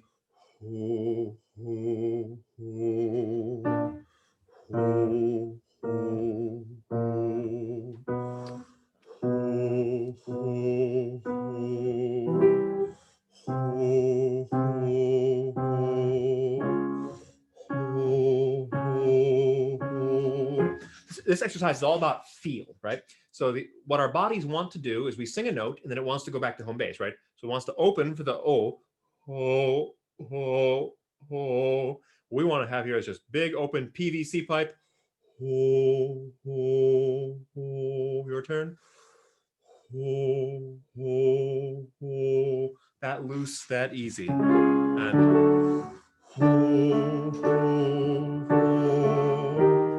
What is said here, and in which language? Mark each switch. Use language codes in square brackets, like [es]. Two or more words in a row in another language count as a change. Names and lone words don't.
[en] Ho, ho, ho, ho, ho, ho, ho, this exercise is all about feel, right? So what our bodies want to do is we sing a note and then it wants to go back to home base, right? So it wants to open for the O, ho, ho, ho. What we want to have here is just big open PVC pipe. Ho, ho, ho. Your turn. Ho, ho, ho. That loose, that easy. And ho, ho, ho.